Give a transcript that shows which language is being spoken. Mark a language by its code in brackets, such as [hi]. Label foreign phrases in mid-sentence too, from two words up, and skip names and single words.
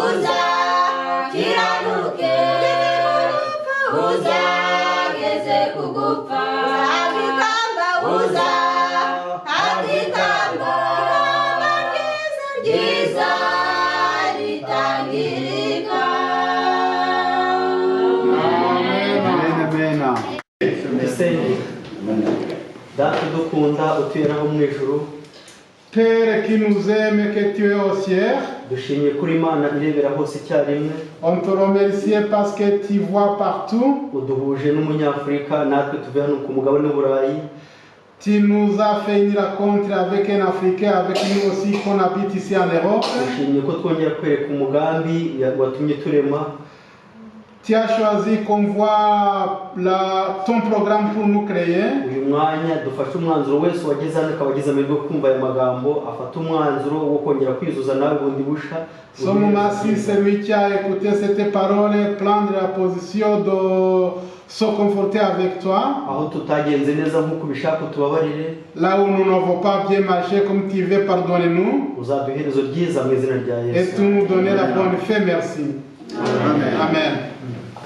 [rw] uzageze ku gupfa uzahabwa ikamba ryiza ritangirika Dusenge data udukunda utuyeraho mu ijuru [fr] Père qui nous aime, que tu es au ciel, [rw] dushimiye kuri Imana irebera hose icyarimwe [fr] on te remercie parce que tu vois partout. [rw] uduhuje n'umunyafurika natwe tuvuye hano ku mugabane w'Uburayi [fr] Tu nous as fait une rencontre avec un Africain, avec nous aussi qu'on habite ici en Europe. [rw] dushimiye ko twongera kwereka umugambi watumye turema [fr] Tu as choisi qu'on voit ton programme pour nous créer. [rw] uyu mwanya dufashe umwanzuro wese wageze hano akaba agize amahirwe yo kumva aya magambo afata umwanzuro wo kongera kwizuza nawe bundi busha [fr] Ce moment-ci, celui qui a écouté cette parole, prendre la position de se conforter avec toi. [rw] aho tutagenze neza nk'uko ubishaka utubabarire [fr] Là où nous n'avons pas bien marché comme tu veux, pardonne-nous. [rw] uzaduha iherezo ryiza mu izina rya Et Yesu [fr] tu nous donner la bonne fin, merci. Amen. Amen.